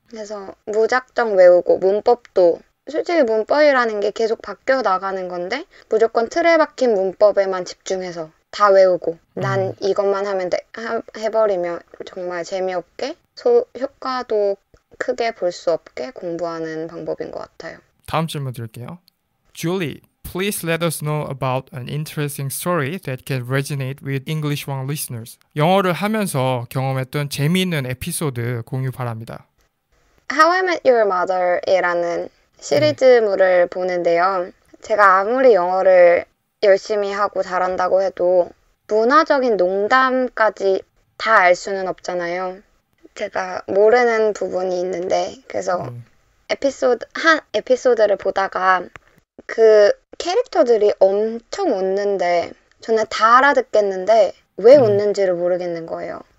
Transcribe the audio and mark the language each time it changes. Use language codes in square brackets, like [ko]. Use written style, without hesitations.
[ko] 그래서 무작정 외우고 문법도 솔직히 문법이라는 게 계속 바뀌어 나가는 건데 무조건 틀에 박힌 문법에만 집중해서 다 외우고 난 이것만 하면 돼 해버리면 정말 재미없게 효과도 크게 볼 수 없게 공부하는 방법인 것 같아요. 다음 질문 드릴게요. [en] Julie, please let us know about an interesting story that can resonate with English One listeners. [ko] 영어를 하면서 경험했던 재미있는 에피소드 공유 바랍니다. How I Met Your Mother이라는 시리즈물을 보는데요. 제가 아무리 영어를 열심히 하고 잘한다고 해도 문화적인 농담까지 다 알 수는 없잖아요. 제가 모르는 부분이 있는데 그래서 한 에피소드를 보다가 그 캐릭터들이 엄청 웃는데 저는 다 알아듣겠는데 왜 웃는지를 모르겠는 거예요.